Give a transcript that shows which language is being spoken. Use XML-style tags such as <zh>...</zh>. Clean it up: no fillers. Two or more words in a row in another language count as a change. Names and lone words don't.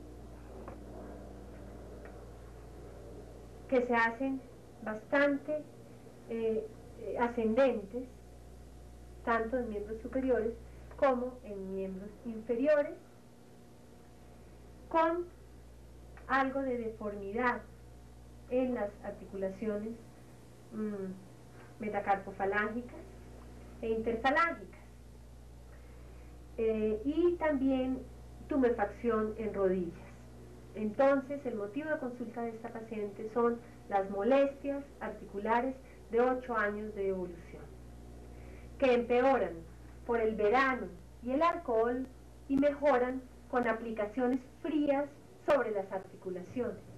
<es>que se hacen bastante ascendentes, tanto en miembros superiores como en miembros inferiores, con algo de deformidad en las articulaciones metacarpofalángicas e interfalángicas, y también tumefacción en rodillas. Entonces, el motivo de consulta de esta paciente son las molestias articulares de 8 años de evolución, que empeoran por el verano y el alcohol y mejoran con aplicaciones frías sobre las articulaciones.</es>